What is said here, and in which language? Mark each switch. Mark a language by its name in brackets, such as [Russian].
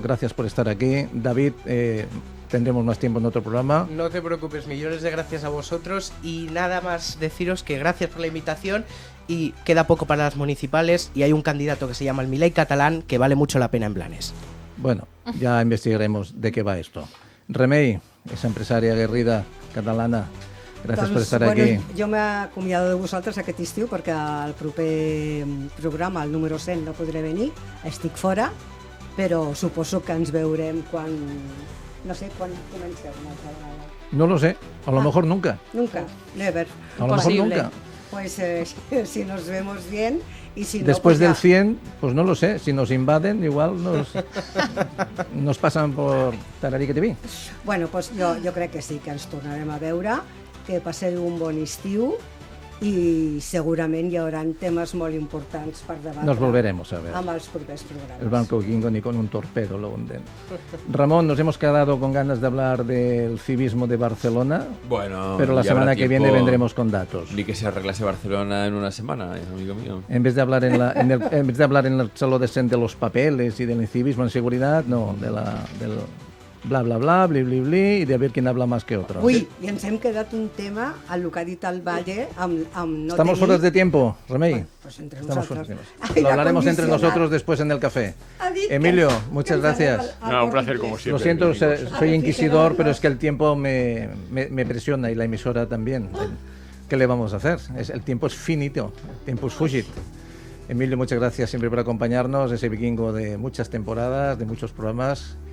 [Spanish] Gracias por estar aquí. David, tendremos más tiempo en otro programa. No te preocupes, millones de gracias a vosotros y nada más deciros que gracias por la invitación. Y queda poco para las municipales y hay un candidato que se llama el Milei catalán que vale mucho la pena en Blanes. Bueno, ya investigaremos de qué va esto. [Catalan] Remei, esa empresària aguerrida catalana, gràcies per estar aquí. Jo m'he acomiadat de vosaltres aquest estiu perquè el proper programa, el número 100, no podré venir, estic fora, però suposo que ens veurem quan... No sé, quan comenceu una altra vegada. [Spanish] No lo sé, a lo mejor nunca. Nunca, never. A lo mejor nunca. Pues si nos vemos bien y si no... Después pues del ya. 100, pues no lo sé, si nos invaden igual nos pasan por Tararica TV. [Catalan] Bueno, pues jo crec que sí, que ens tornarem a veure, que passeu un bon estiu i segurament hi haurà temes molt importants per debatre. [Spanish] Nos volveremos a ver. [Catalan] Amb els propers programas. [Spanish] El Banco Vikingo ni con un torpedo lo hunden. Ramón, nos hemos quedado con ganas de hablar del civismo de Barcelona. Bueno, pero la semana que viene vendremos con datos. Ni que se arreglase Barcelona en una semana, amigo mío. En vez de hablar en el salón de los papeles y del civismo en seguridad, no, del bla bla bla, bli bli bli, i de ver quién habla más que otro. [Catalan] Ui, i ens hem quedat un tema, el que ha dit el Valle, amb no [Spanish] ¿Estamos fuera de tiempo, Remei? Bueno, pues entre nosotros. Lo hablaremos entre nosotros después en el café. Emilio, muchas gracias. No, un placer como siempre. Lo siento, soy inquisidor, pero es que el tiempo me presiona y la emisora también. ¿Qué le vamos a hacer? El tiempo es finito, el tiempo es fugit. Emilio, muchas gracias siempre por acompañarnos, ese vikingo de muchas temporadas, de muchos programas.